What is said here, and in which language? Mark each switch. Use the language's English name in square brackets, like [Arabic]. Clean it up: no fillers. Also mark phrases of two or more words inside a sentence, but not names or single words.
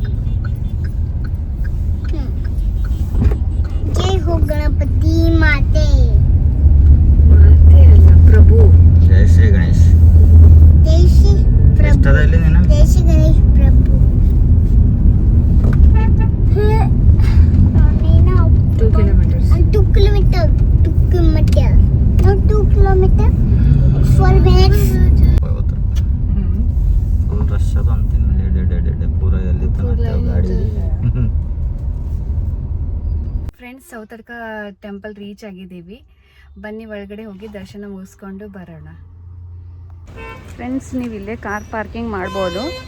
[Hindi] जय हो गणपति माते [Kannada] ಪ್ರಭು. ಜೈ ಶ್ರೀ ಗಣೇಶ್. [Hindi] जय श्री प्रभु जय श्री गणेश प्रभु [English] 2 kilometers. 2 kilometer 2 kilometer no 2 kilometer 4 minutes. full rush [Kannada] ಅದು ಅಂತೀನಿ, ಪೂರ ಎಲ್ಲಿ ತನಕ ಗಾಡಿ. ಫ್ರೆಂಡ್ಸ್, ಸೌತಡ್ಕ [English] temple reach [Kannada] ಆಗಿದ್ದೀವಿ. ಬನ್ನಿ ಒಳಗಡೆ ಹೋಗಿ ದರ್ಶನ ಮುಗಿಸ್ಕೊಂಡು ಬರೋಣ. ಫ್ರೆಂಡ್ಸ್, ನೀವು ಇಲ್ಲೇ [English] car parking [Kannada] ಮಾಡ್ಬೋದು.